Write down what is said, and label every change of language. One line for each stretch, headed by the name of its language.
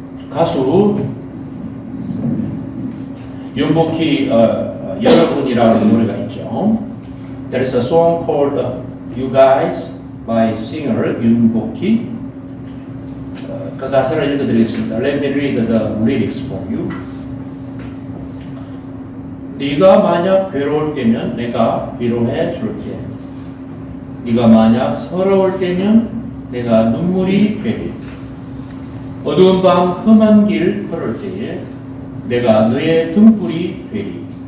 Korean: 가수 윤복희 여러분이라는 노래가 있죠.
English: There is a song called You Guys by singer 윤복희.
Korean: 그 가사를 읽어드리겠습니다.
English: Let me read the lyrics for you.
Korean: 네가 만약 괴로울 때면 내가 위로해 줄게. 네가 만약 서러울 때면 내가 눈물이 되리. 어두운 밤 험한 길 걸을 때에 내가 너의 등불이 되리.